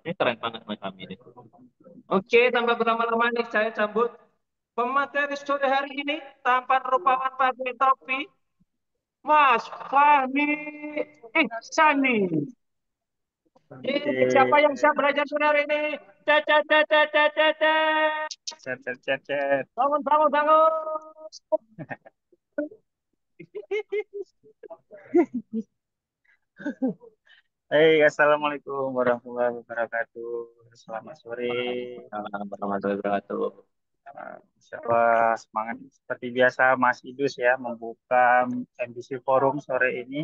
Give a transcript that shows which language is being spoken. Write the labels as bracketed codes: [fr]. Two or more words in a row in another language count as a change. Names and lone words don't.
[id] Ini keren banget Mas Fahmi ini. Oke, tanpa berlama-lama nih saya cabut pemateri sore hari ini tanpa rupawan pakai topi. Mas Fahmi Ihsani. Ini siapa Oke, yang siap belajar sore hari ini? Cet, cet, cet, cet, cet, cet, cet. chat, chat, chat, chat. Bangun, bangun, bangun. [ar] Hey, السلام عليكم ورحمة الله وبركاته. [id] Selamat sore. [ar] وعليكم السلام ورحمة الله وبركاته. إن شاء الله [id] semangat seperti biasa Mas Idus ya membuka MBC Forum sore ini.